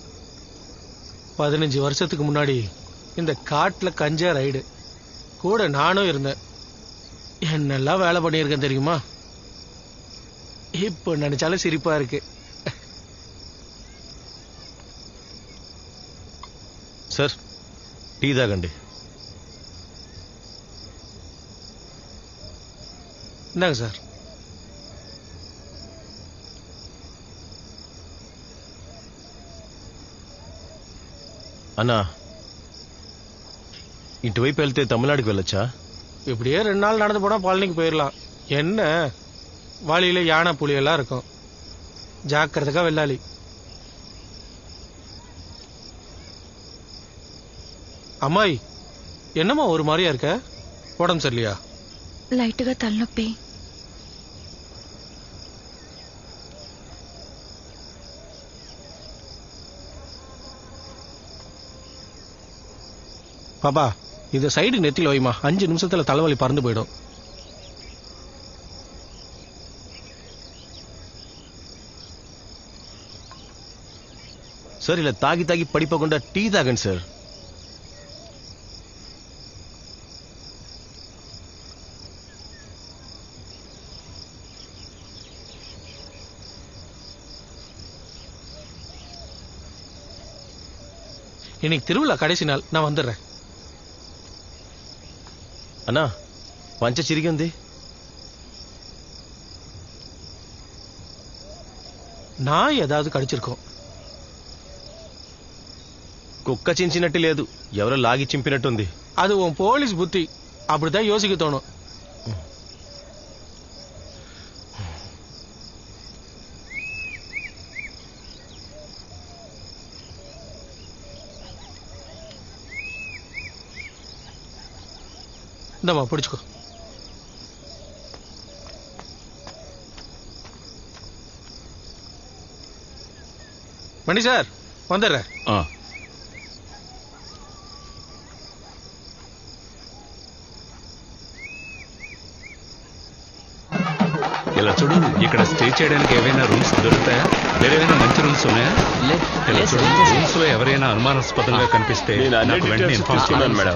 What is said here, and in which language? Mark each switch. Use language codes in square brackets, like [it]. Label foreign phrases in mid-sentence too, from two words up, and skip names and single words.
[ta] 15 வருஷத்துக்கு முன்னாடி இந்த காட்டுல கஞ்சா ரைடு கூட நானும் இருந்தேன். என்னெல்லாம் வேலை பண்ணியிருக்கேன் தெரியுமா? இப்ப நினைச்சாலும் சிரிப்பா இருக்கு. [te] సార్, టీ తాగండి. [ta] இந்தாங்க சார். [te] అన్నా, ఇటువైపు వెళ్తే తమిళనాడుకి వెళ్ళొచ్చా? [ta] இப்படியே 2 நாள் நடந்து போனா பழனிக்கு போயிடலாம். என்ன வழியில யானை புலி எல்லாம் இருக்கும். ஜாக்கிரதைக்கா வெள்ளாளி. அம்மாய், என்னம்மா ஒரு மாதிரியா இருக்க? உடம்பு சரியில்லையா? [te] లైట్గా తలనొప్పి. [ta] பாப்பா, இந்த சைடு நெத்தில வைமா. 5 நிமிஷத்துல தலைவலி பறந்து போயிடும். [te] సార్, ఇలా తాగి తాగి పడిపోకుండా టీ తాగండి సార్. [ta] இன்னைக்கு திருவிழா கடைசி நாள், நான் வந்துடுறேன். [te] అన్నా, పంచ చిరిగి ఉంది. [ta] நான் ஏதாவது கடிச்சிருக்கோம். [te] కుక్క చించినట్టు లేదు, ఎవరో లాగి చింపినట్టుంది. [ta] அது உன் போலீஸ் புத்தி. அப்படிதான் யோசிக்க தோணும். இந்தம்மா பிடிச்சுக்கோ. மணி சார், வந்துடுறேன். [te] ఇలా చూడు, ఇక్కడ స్టే చేయడానికి ఏవైనా రూమ్స్ దొరుకుతాయా? వేరేమైనా మంచి రూమ్స్ ఉన్నాయా? ఇలా చూడు, రూమ్స్ లో ఎవరైనా అనుమానాస్పదంగా కనిపిస్తే నాకు వెంటనే ఇన్ఫార్మ్ చేయండి మేడం.